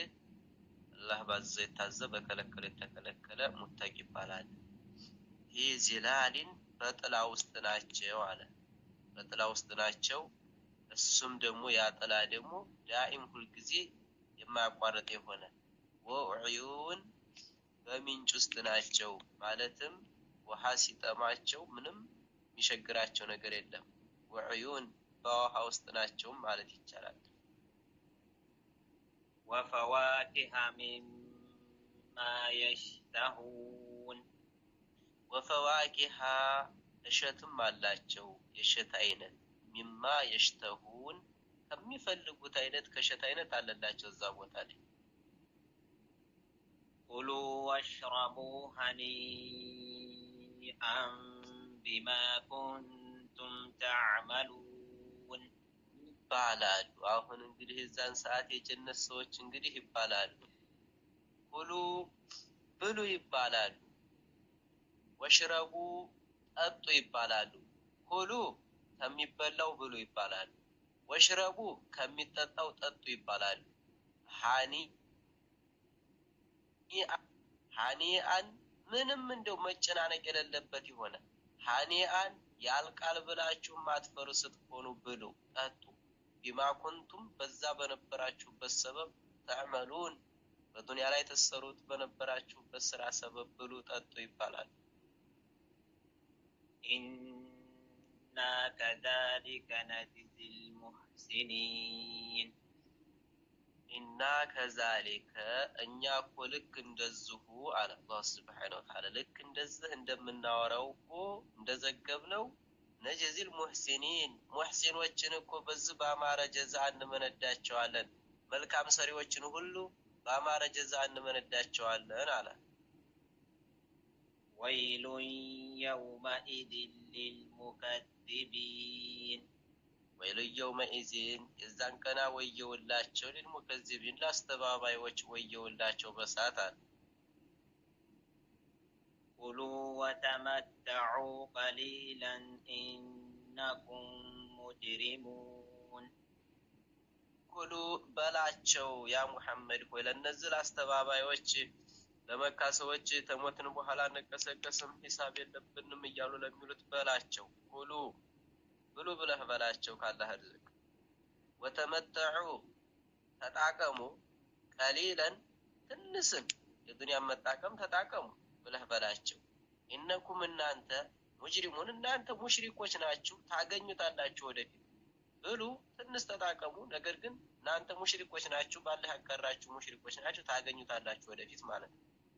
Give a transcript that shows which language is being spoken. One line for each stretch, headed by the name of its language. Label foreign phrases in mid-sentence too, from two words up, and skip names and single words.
Amharic: አላህ ባዘዘ የታዘዘ በከለከለ የተከለከለ ሙተቅ ይባላል ይህ ዚላልን በጥላ ውስጥ ናቸው አለ በጥላ ውስጥ ናቸው እሱም ደግሞ ያጠላ ደግሞ ዳኢም ሁሉ ጊዜ የማያቋርጥ የሆነ ወዑዩን በሚንጭ ውስጥ ናቸው ማለትም ውሃ ሲጠማቸው ምንም የሚሸግራቸው ነገር የለም ወዑዩን በውሃ ውስጥ ናቸው ማለት ይቻላል
Arabic: وفواكه مما يشتهون
Amharic: ወፈዋኪሃ እሸትም አላቸው የእሸት አይነት
Arabic: مما يشتهون
Amharic: ከሚፈልጉት አይነት ከእሸት አይነት አለላቸው እዛ ቦታ ላይ
Arabic: كلوا واشربوا هنيئا بما كنتم تعملون
Amharic: ይባላሉ። አሁን እንግዲህ እዛን ሰዓት የጀነት ሰዎች እንግዲህ ይባላሉ ኩሉ ብሉ ይባላሉ ወሽረቡ ጠጡ ይባላሉ ኩሉ ከሚበላው ብሉ ይባላሉ ወሽረቡ ከሚጠጣው ጠጡ ይባላሉ ሃኒአን ምንም እንደው መጨናነቅ የሌለበት ይሆነ ሃኒአን ያልቃል ብላችሁ ማትፈሩ ስትሆኑ ብሉ ጠጡ
Arabic: بما كنتم
Amharic: በዛ በነበራችሁበት ሰበብ ተዕመሉን በዱንያ ላይ ተሰሩት በነበራችሁበት ስራ ሰበብ ብሉ ጠጡ ይባላል
Arabic: إنا كذلك نجزي المحسنين إنا كذلك
Amharic: እኛ እኮ ልክ እንደዚሁ አለ አላህ
Arabic: سبحانه وتعالى
Amharic: ልክ እንደዚህ እንደምናወራው እኮ እንደዘገብነው
Arabic: نجزي المحسنين
Amharic: ሙህሲኖችን እኮ በዚህ በአማረ ጀዛ እንመነዳቸዋለን መልካም ሰሪዎችን ሁሉ በአማረ ጀዛ እንመነዳቸዋለን አለ
Arabic: ويل يومئذ للمكذبين ويل يومئذ
Amharic: የዛን ቀና ወየውላቸው ለልሙከዚቢን ላስተባባዮች ወየውላቸው በሳት አለ
Arabic: كلوا وتمتعوا قليلا إنكم مجرمون
Amharic: ኩሉ በላቸው ያ ሙሐመድ ሆይ ለነዚህ ላስተባባዮች ለመካ ሰዎች ተሞትን በኋላ እንቀሰቀስም ሂሳብ የለብንም እያሉ ለሚሉት በላቸው ኩሉ ብሉ ብለህ በላቸው ካላህ ርዝቅ ወተመተዑ ተጣቀሙ ቀሊለን ትንስን የዱንያ መጣቀም ተጣቀሙ ብለህ በላቸው ኢነኩም እናንተ ሙጅሪሙን እናንተ ሙሽሪኮች ናችሁ ታገኙታላችሁ ወደፊት ብሉ ትንስ ተጣቀሙ ነገር ግን እናንተ ሙሽሪኮች ናችሁ ባላህ ያቀራችሁ ሙሽሪኮች ናችሁ ታገኙታላችሁ ወደፊት ማለት ነው